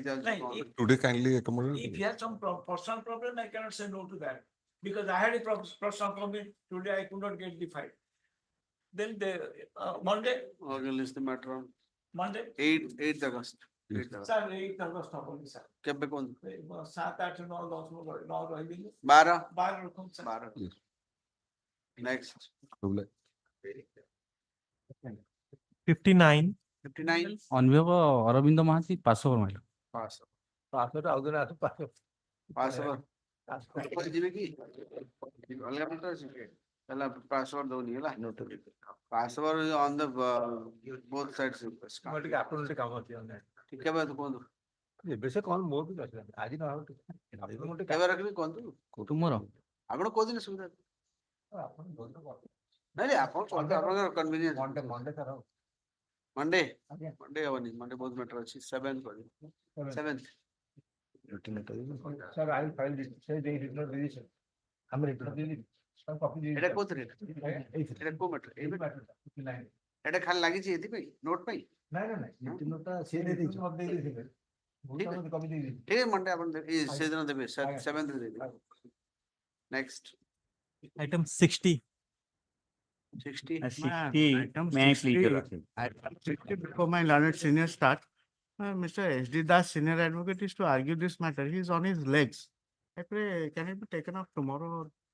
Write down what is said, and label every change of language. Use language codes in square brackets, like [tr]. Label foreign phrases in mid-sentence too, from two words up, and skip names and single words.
[en] judge Nahin, call. Today kindly accommodate. If he has some personal problem, I cannot say no to that. Because I had a personal problem, today I could not get the file. Then the Monday, Okay, list the matter on Monday, 8th August 8th August sir, 8th August ହବନି sir. [or] କେବେ କौन 7, 8, 9, 10 ମୁଁ ରହିବିନି। 12 12 ରଖନ୍ତୁ sir। [en] 12 next 59. 59 Honorable Aurobindo Mahathi, pass over my lord. pass [or] ପାସରେ ଆଉ ଦିନ ଆସ ପାସ password ଯିବେ କି ଅଲଗା matter ଅଛି ହେଲା password ଦଉନି ହେଲା [en] password on the both sides request [or] ମୋର ଟିକେ ଆପଣଙ୍କ ଟିକେ କାମ ଅଛି ଠିକ କେବେ କୁହନ୍ତୁ ଏବେ ସେ କଣ ମୋର ବି ଅଛି ଆଜି ନ ହଉ ଟିକେ କେବେ ରଖିବି କୁହନ୍ତୁ [en] Tomorrow. [or] ଆପଣ କୋଉଦିନ ସୁବିଧା ଆପଣ ଯୋଉଦିନ ନାଇଁ ଆପଣ କୁହନ୍ତୁ ଆପଣଙ୍କର କନଭିନିଏନ୍ସ ମଣ୍ଡେ ମଣ୍ଡେ ସାର୍ ହଉ ମଣ୍ଡେ ଆଜ୍ଞା ମଣ୍ଡେ ହବନି ମଣ୍ଡେ ବହୁତ matter ଅଛି 7th କରିବି 7th ସାର୍ ଆଇ ଫାଇଲ୍ ସେ ଦେଇ ରିଟର୍ନ ଦେଇଛି ଆମେ ରିଟର୍ନ ଦେଇଛି କପି ଦେଇଛି ଏଟା କୋଉଥିରେ ଏଟା କୋଉ matter ଏଇ matter ଏଟା ଖାଲି ଲାଗିଛି ଏଥିପାଇଁ ନୋଟ୍ ପାଇଁ ନାଇଁ ନାଇଁ ନାଇଁ ରିଟର୍ନ ଟା ସେ ଦେଇ ଦେଇଛି ମତେ ଦେଇ ଦେଇଥିଲେ ଠିକ ମୁଁ କପି ଦେଇ ଦେଇଛି ଠିକ ମଣ୍ଡେ ଆପଣ ସେଦିନ ଦେବେ 7th ରେ ଦେବେ next [en] Item 60. 60 May I please, your lordship? Before my learned senior start, Mr. S.D. Das, senior advocate, is to argue this matter. He is on his legs. I pray, can it be taken up tomorrow?